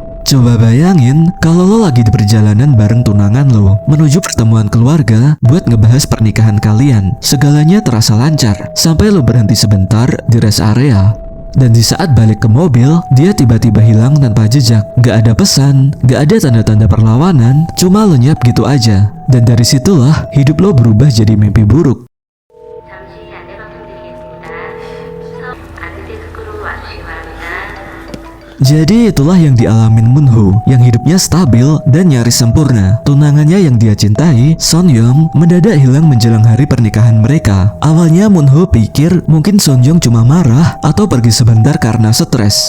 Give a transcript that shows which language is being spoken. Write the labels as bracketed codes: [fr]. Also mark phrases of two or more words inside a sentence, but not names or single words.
[id] Coba bayangin kalau lo lagi di perjalanan bareng tunangan lo menuju pertemuan keluarga buat ngebahas pernikahan kalian. Segalanya terasa lancar sampai lo berhenti sebentar di [en] rest area. [id] Dan di saat balik ke mobil, dia tiba-tiba hilang tanpa jejak. Gak ada pesan, gak ada tanda-tanda perlawanan, cuma lenyap gitu aja. Dan dari situlah hidup lo berubah jadi mimpi buruk. [ko] 잠시 안내 방송드리겠습니다. 수석 안내데스크로 와주시기 바랍니다. [id] Jadi itulah yang dialamin Moonho, yang hidupnya stabil dan nyaris sempurna. Tunangannya yang dia cintai, Sonyoung, mendadak hilang menjelang hari pernikahan mereka. Awalnya Moonho pikir mungkin Sonyoung cuma marah atau pergi sebentar karena stres.